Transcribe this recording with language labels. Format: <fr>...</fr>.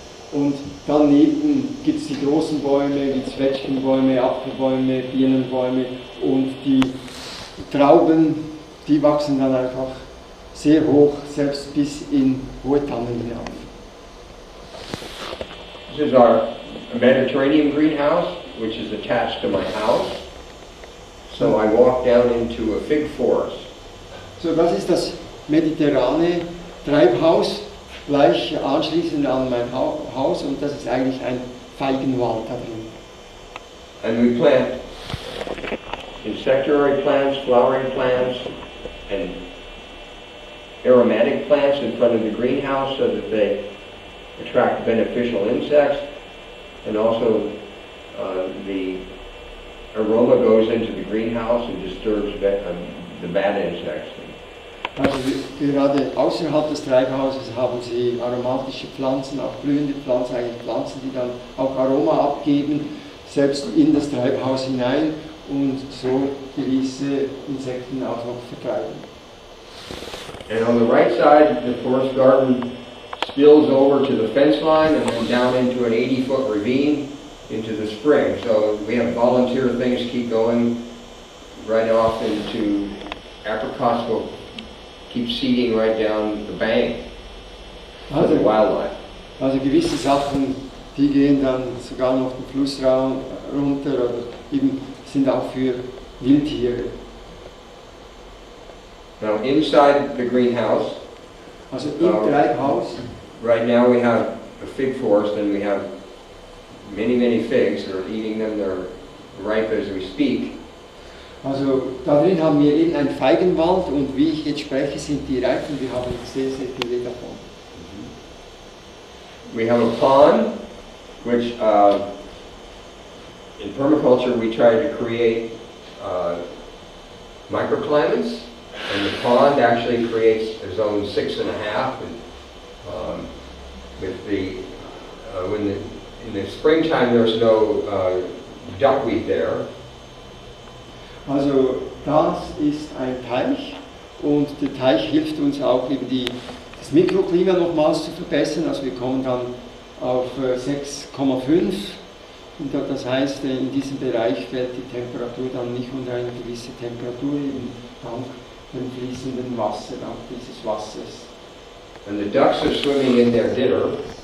<de>Und daneben gibt es die großen Bäume, wie Zwetschgenbäume, Apfelbäume, Birnenbäume und die Trauben, die wachsen dann einfach sehr hoch, selbst bis in hohe Tannen hinauf.</de> <en>This is our Mediterranean greenhouse, which is attached to my house. So I walk down into a fig forest.</en> <de>So, das ist das mediterrane Treibhaus, gleich anschließend an mein Haus, und das ist eigentlich ein Feigenwald da drin.</de> <en>And we plant insectivorous plants, flowering plants, and aromatic plants in front of the greenhouse so that they attract beneficial insects, and also the aroma goes into the greenhouse and disturbs the bad insects.</en> <de>Also gerade außerhalb des Treibhauses haben sie aromatische Pflanzen, auch blühende Pflanzen, eigentlich Pflanzen, die dann auch Aroma abgeben, selbst in das Treibhaus hinein und so gewisse Insekten auch noch vertreiben.</de> <en>And on the right side, the forest garden spills over to the fence line and then down into an 80-foot ravine into the spring. So we have volunteer things keep going right off into apricots will keep seeding right down the bank for the wildlife.</en> <de>Also gewisse Sachen, die gehen dann sogar noch den Fluss runter oder eben sind auch für Wildtiere.</de> <en>Now inside the greenhouse,</en> <de>also im Treibhaus,</de> <en>right now we have a fig forest and we have many figs. They're eating them, they're ripe as we speak.</en> <de>Also da drin haben wir eben einen Feigenwald und wie ich jetzt spreche, sind die reif und wir haben sehr viele davon.</de> <en>We have a pond, which in permaculture we try to create microclimates, and the pond actually creates a zone 6.5. And with the in the springtime there's no duckweed there.</en> <de>Also das ist ein Teich und der Teich hilft uns auch eben das Mikroklima nochmals zu verbessern. Also wir kommen dann auf 6,5 und das heißt, in diesem Bereich fällt die Temperatur dann nicht unter eine gewisse Temperatur, eben dank dem fließenden Wasser, dank dieses Wassers.</de> <en>And the ducks are swimming in their dinner.</en>